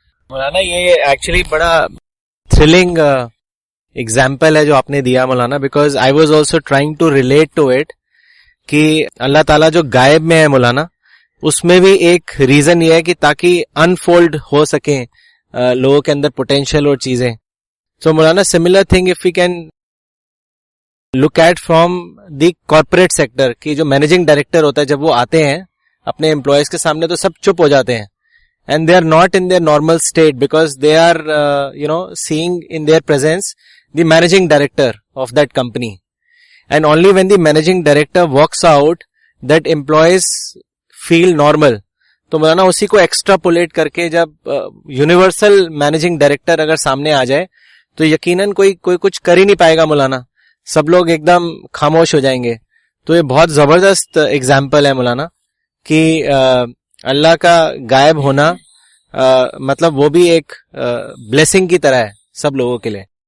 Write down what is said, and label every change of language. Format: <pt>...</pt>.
<ur>مولانا یہ ایکچولی بڑا thrilling example ہے جو آپ نے دیا مولانا،</ur> <en>because I was also trying to relate to it</en> <ur>کہ اللہ تعالیٰ جو غائب میں ہے مولانا، اس میں بھی ایک ریزن یہ ہے کہ تاکہ انفولڈ ہو سکیں لوگوں کے اندر پوٹینشیل اور چیزیں. سو مولانا</ur> <en>similar thing if you can look at from the corporate sector,</en> <ur>کی جو مینیجنگ ڈائریکٹر ہوتا ہے، جب وہ آتے ہیں اپنے امپلائیز کے سامنے تو سب چپ ہو جاتے ہیں.</ur> <en>And they are not in their normal state because they are, seeing in their presence the managing director of that company. And only when the managing director walks out, that employees feel normal.</en> <ur>تو مولانا اسی کو extrapolate کر کے جب universal managing director اگر سامنے آ جائے تو یقیناً کوئی کچھ کر ہی نہیں پائے گا مولانا، سب لوگ ایک دم خاموش ہو جائیں گے. تو یہ بہت زبردست ایگزامپل ہے مولانا کہ اللہ کا غائب ہونا مطلب وہ بھی ایک بلیسنگ کی طرح ہے سب لوگوں کے لیے.</ur>